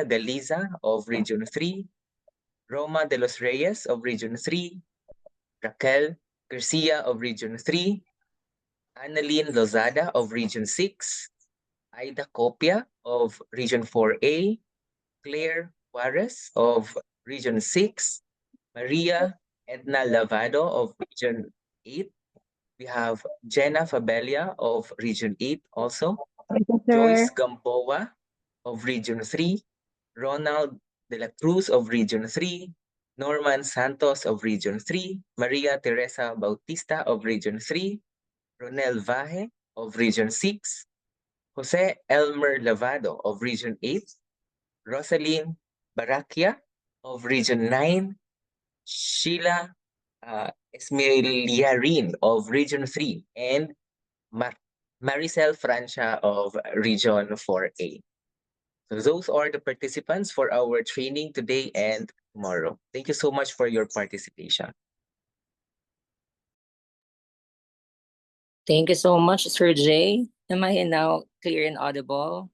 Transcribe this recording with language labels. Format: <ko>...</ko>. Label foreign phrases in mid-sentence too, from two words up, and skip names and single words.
<en>Deliza of Region 3, Roma de los Reyes of Region 3, Raquel Garcia of Region 3, Annalyn Lozada of Region 6, Aida Copia of Region 4A, Claire Juarez of Region 6, Maria Edna Lavado of Region 8. We have Jenna Fabelia of Region 8 also, Joyce Gamboa of Region 3, Ronald De La Cruz of Region 3, Norman Santos of Region 3, Maria Teresa Bautista of Region 3, Ronel Vaje of Region 6, Jose Elmer Lavado of Region 8, Rosaline Barakia of Region 9, Sheila Esmeliarin of Region 3, and Maricel Francia of Region 4A. So those are the participants for our training today and tomorrow. Thank you so much for your participation. Thank you so much, Sir Jay. Am I now clear and audible?</en>